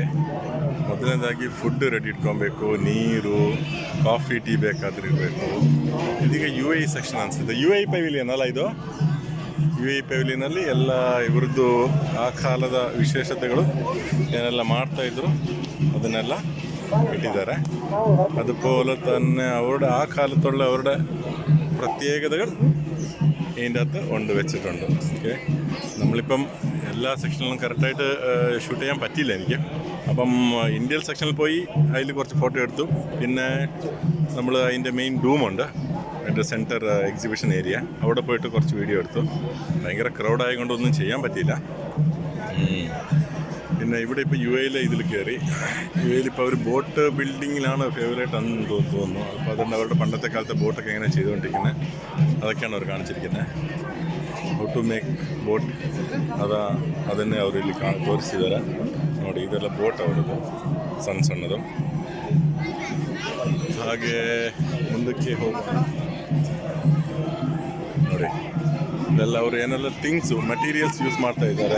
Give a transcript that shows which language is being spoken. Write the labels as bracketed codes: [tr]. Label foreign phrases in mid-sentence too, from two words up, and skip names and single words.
[kn] ಮೊದಲನೇದಾಗಿ ಫುಡ್ ರೆಡಿ ಇಟ್ಕೊಬೇಕು, ನೀರು, ಕಾಫಿ, ಟೀ ಬೇಕಾದ್ರೆ ಇರಬೇಕು. ಇದೀಗ UAE ಸೆಕ್ಷನ್ ಅನಿಸುತ್ತೆ. UAE ಪೆವಿಲಿಯನ್ ಅಲ್ಲ ಇದು? UAE ಪೆವಿಲಿಯನಲ್ಲಿ ಎಲ್ಲ ಇವ್ರದ್ದು ಆ ಕಾಲದ ವಿಶೇಷತೆಗಳು ಏನೆಲ್ಲ ಮಾಡ್ತಾಯಿದ್ರು ಅದನ್ನೆಲ್ಲ ഇട്ടിದ್ದಾರೆ. [ml] അതുപോലെ തന്നെ അവരുടെ ആ കാലത്തുള്ള അവരുടെ പ്രത്യേകതകൾ ഇതിൻ്റെ അകത്ത് വെച്ചിട്ടുണ്ട്. ഓക്കെ, നമ്മളിപ്പം എല്ലാ സെക്ഷനിലും കറക്റ്റായിട്ട് ഷൂട്ട് ചെയ്യാൻ പറ്റിയില്ല എനിക്ക്. അപ്പം ഇന്ത്യൻ സെക്ഷനിൽ പോയി അതിൽ കുറച്ച് ഫോട്ടോ എടുത്തു. പിന്നെ നമ്മൾ അതിൻ്റെ മെയിൻ ഡൂമുണ്ട്, അതിൻ്റെ [en] center exhibition area, [ml] അവിടെ പോയിട്ട് കുറച്ച് വീഡിയോ എടുത്തു. ഭയങ്കര ക്രൗഡായതുകൊണ്ടൊന്നും ചെയ്യാൻ പറ്റിയില്ല. പിന്നെ ഇവിടെ ഇപ്പോൾ UAE ഇതിൽ കയറി. UAE ഇപ്പോൾ അവർ ബോട്ട് ബിൽഡിങ്ങിലാണ് ഫേവറേറ്റ് ആണെന്ന് തോന്നുന്നു. അപ്പോൾ അതുകൊണ്ട് അവരുടെ പണ്ടത്തെ കാലത്തെ ബോട്ടൊക്കെ എങ്ങനെ ചെയ്തുകൊണ്ടിരിക്കുന്നത് അതൊക്കെയാണ് അവർ കാണിച്ചിരിക്കുന്നത്. [en] how to make boat [kn] ಅದನ್ನೇ ಅವರು ಇಲ್ಲಿ ತೋರಿಸಿದ್ದಾರೆ ನೋಡಿ. ಇದೆಲ್ಲ ಬೋಟ್ ಅವರದ್ದು ಸಣ್ಣದು. ಹಾಗೆ ಮುಂದಕ್ಕೆ ಹೋಗೋಣ ನೋಡಿ. ಇದೆಲ್ಲ ಅವರು ಏನೆಲ್ಲ [en] things materials use [kn] ಮಾಡ್ತಾ ಇದ್ದಾರೆ.